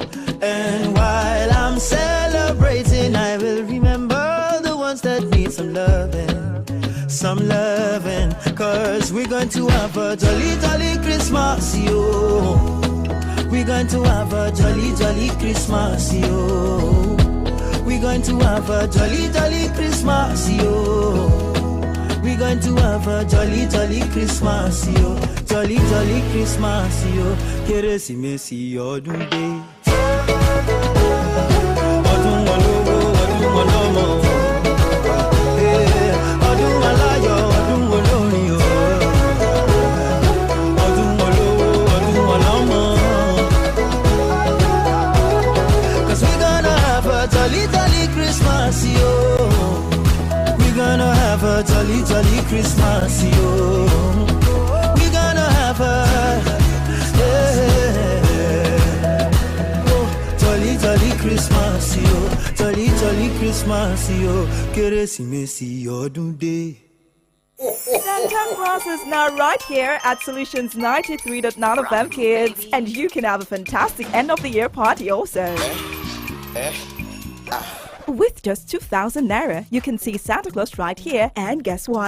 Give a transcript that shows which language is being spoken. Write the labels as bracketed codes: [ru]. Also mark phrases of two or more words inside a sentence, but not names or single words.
[en] And while I'm celebrating, I will remember the ones that need some loving, cause we're going to have a jolly, jolly Christmas, yo. We're going to have a jolly, jolly Christmas, yo. We're going to have a jolly, jolly Christmas, yo. We're going to have a jolly, jolly Christmas, yo. Jolly, jolly Christmas, yo. [yo] Keresimesi ọdún dé. Ọdún olówó, ọdún ọlọ́mọ. Ọdún aláyọ̀, ọdún olórin o. Ọdún olówó, ọdún ọlọ́mọ. [en] 'Cause we're gonna have a jolly, jolly Christmas, yo. We're gonna have a jolly, jolly Christmas, yo. We're gonna have a jolly, jolly Christmas, yo. Jolly, jolly Christmas, yo. [yo] Keresimesi ọdún dé. [en] Santa Claus is now right here at Solutions 93.9 FM, kids, and you can have a fantastic end of the year party also. With just 2,000 Naira, you can see Santa Claus right here. And guess what?